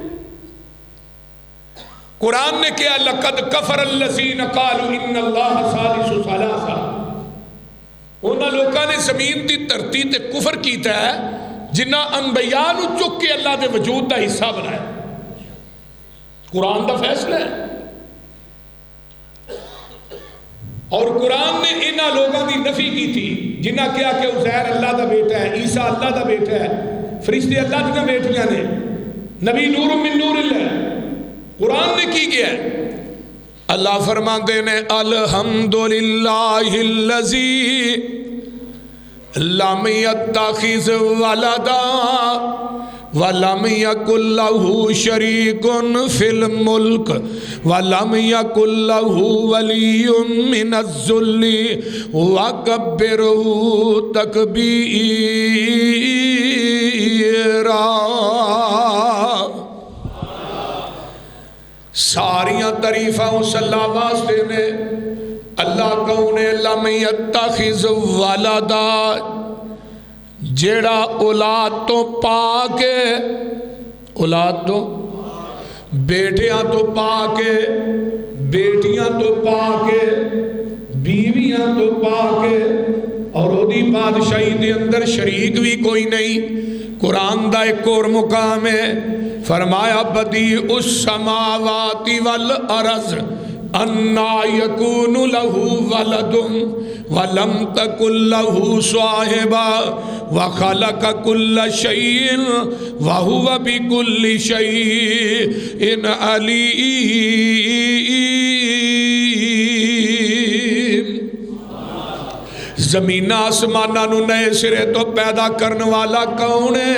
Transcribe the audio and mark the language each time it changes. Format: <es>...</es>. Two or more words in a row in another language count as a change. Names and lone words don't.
<pa>قرآن نے کیا</pa> <ar>لقد کفر الذین قالوا ان اللہ ثالث ثلاثہ،</ar> <pa>انہاں لوگوں نے زمین دی دھرتی تے کفر کیتا ہے جنہاں انبیاء نو چک کے اللہ دے وجود دا حصہ بنایا۔ قرآن دا فیصلہ ہے، اور قرآن نے انہاں لوگوں کی نفی کی تھی جنہاں کیا کہ عزیر اللہ دا بیٹا ہے، عیسیٰ اللہ دا بیٹا ہے، فرشتے اللہ دیاں بیٹیاں نے، نبی</pa> <ar>نور من نور</ar> <pa>اللہ۔ قرآن نے کی گیا ہے اللہ فرماتے نے</pa> <ar>الحمدللہ الذی لم یتخذ ولدا وَلَمْ يَكُنْ لَهُ شَرِيكٌ فِي الْمُلْكِ وَلَمْ يَكُنْ لَهُ وَلِيٌّ مِّنَ الذُّلِّ وَكَبِّرْهُ تَكْبِيرًا۔</ar> <pa>ساریاں تعریفاں اس اللہ واسطے نے، اللہ کون ہے؟</pa> <ar>لم یتخذ ولدا،</ar> <pa>جیڑا اولاد تو پاک ہے، اولاد تو بیٹیاں تو پاک ہے، بیٹیاں تو پاک ہے، بیویاں تو پاک ہے، اور اودی بادشاہی دے اندر شریک بھی کوئی نہیں۔ قرآن دا ایک اور مقام ہے، فرمایا</pa> <ar>بدیع السماوات والارض انا یکون لہ ولد ولم تکن لہ صاحبہ وخلق کل شیء وہو بکل شیء علیم۔</ar> <pa>زمین آسمانہ نو نئے سرے تو پیدا کرنے والا کون ہے؟</pa>